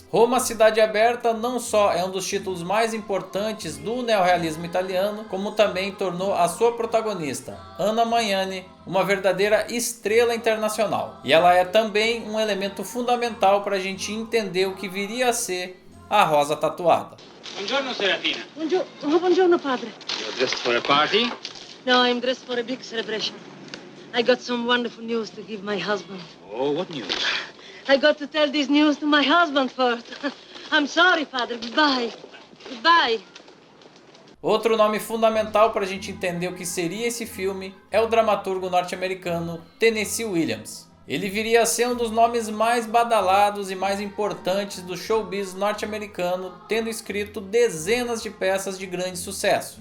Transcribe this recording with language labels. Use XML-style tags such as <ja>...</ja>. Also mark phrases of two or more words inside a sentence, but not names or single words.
<pt>Roma, Cidade Aberta não só é um dos títulos mais importantes do neorrealismo italiano, como também tornou a sua protagonista, Anna Magnani, uma verdadeira estrela internacional. E ela é também um elemento fundamental para a gente entender o que viria a ser a Rosa Tatuada.</pt> <it>Buongiorno Serafina. Buongiorno padre.</it> <en>You're dressed for a party? No, I'm dressed for a big celebration. I got some wonderful news to give my husband. Oh, what news? I got to tell this news to my husband first. I'm sorry, Father. Goodbye. Goodbye.</en> <pt>Outro nome fundamental para a gente entender o que seria esse filme é o dramaturgo norte-americano Tennessee Williams. Ele viria a ser um dos nomes mais badalados e mais importantes do showbiz norte-americano, tendo escrito dezenas de peças de grande sucesso.</pt>